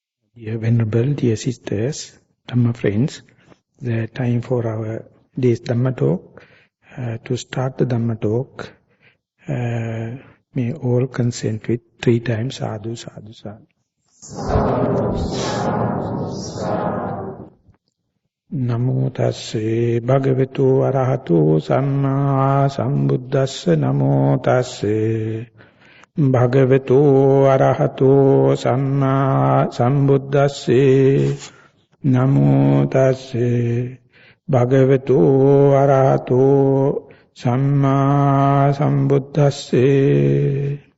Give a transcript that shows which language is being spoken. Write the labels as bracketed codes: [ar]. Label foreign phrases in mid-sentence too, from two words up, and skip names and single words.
[en] Dear Venerable, dear sisters, Dhamma friends, the time for our day's Dhamma talk. To start the Dhamma talk, may all consent with 3 times [pi] sadhu, sadhu, sadhu. Namo tasse bhagavatu arahato samma sambuddhassa namo tasse bhagavatu arahato samma sambuddhasse namo tasse bhagavatu arahato samma sambuddhasse